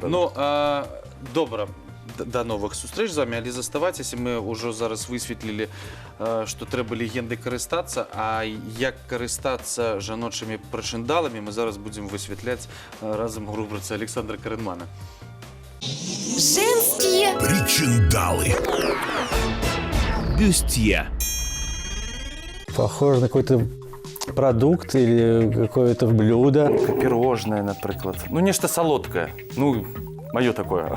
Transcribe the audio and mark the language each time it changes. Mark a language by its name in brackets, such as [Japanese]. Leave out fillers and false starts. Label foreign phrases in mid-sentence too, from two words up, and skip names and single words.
[Belarusian] Ну, добра. До новых сустрэч з вами, але заставайцеся, мы ўжо зараз высветлілі, што трэба легендай карыстацца, а як карыстацца жаночымі прычындаламі, мы зараз будзем высвятляць разам у рубрыцы Александра Каренмана. [Russian] Женские причиндалы. Бюстье. Похоже на какой-то продукт или какое-то блюдо. Пирожное, например. Ну, нечто солодкое. Ну, мое такое.